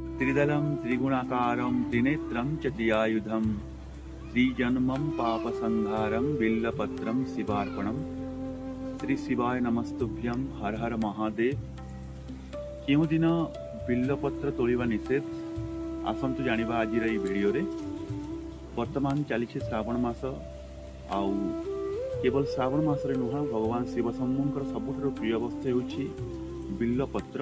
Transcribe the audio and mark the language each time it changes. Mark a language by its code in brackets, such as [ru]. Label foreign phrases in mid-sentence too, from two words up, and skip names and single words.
[sa] त्रिदलं त्रिगुणाकारं त्रिनेत्रं च त्रियायुधं त्रिजन्मं पापसंहारं बिल्लपत्रं शिवार्पणम। श्री शिवाय नमस्तुभ्यं। हर हर महादेव। [or] କେଉଁ ଦିନ ବିଲ୍ୱପତ୍ର ତୋଳିବା ନିଷେଧ ଆସନ୍ତୁ ଜାଣିବା ଆଜିର ଏହି ଭିଡିଓ ରେ। ବର୍ତ୍ତମାନ ଚାଲି ଶ୍ରାବଣ ମାସ ଆଉ କେବଳ ଶ୍ରାବଣ ମାସ ରେ ନୁହଁ ଭଗବାନ ଶିବ ଶମ୍ଭୁଙ୍କର ସବୁଠାରୁ ପ୍ରିୟ ବସ୍ତୁ ହେଉଛି ବିଲ୍ୱପତ୍ର।